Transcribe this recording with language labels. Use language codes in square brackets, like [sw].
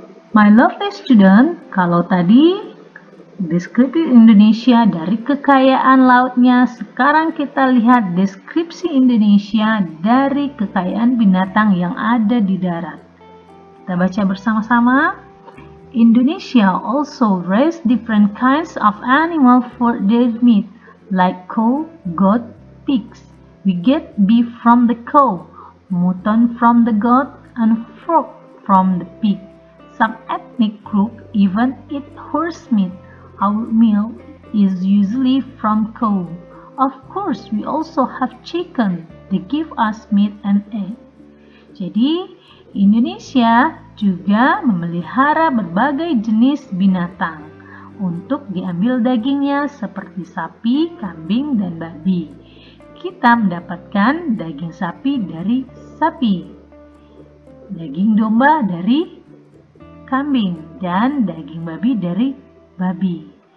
[en] My lovely student, [id] kalau tadi deskripsi Indonesia dari kekayaan lautnya, sekarang kita lihat deskripsi Indonesia dari kekayaan binatang yang ada di darat. Kita baca bersama-sama. [en] Indonesia also raise different kinds of animals for their meat, like cow, goat, pigs. We get beef from the cow, mutton from the goat, and pork from the pig. Some ethnic groups even eat horse meat. Our meal is usually from from cow. Of course, we also have chicken. They give us meat and egg. [id] Jadi, Indonesia juga memelihara berbagai jenis binatang untuk diambil dagingnya seperti sapi, kambing, dan babi. Kita mendapatkan daging sapi dari sapi, daging domba dari kambing, dan daging babi dari babi.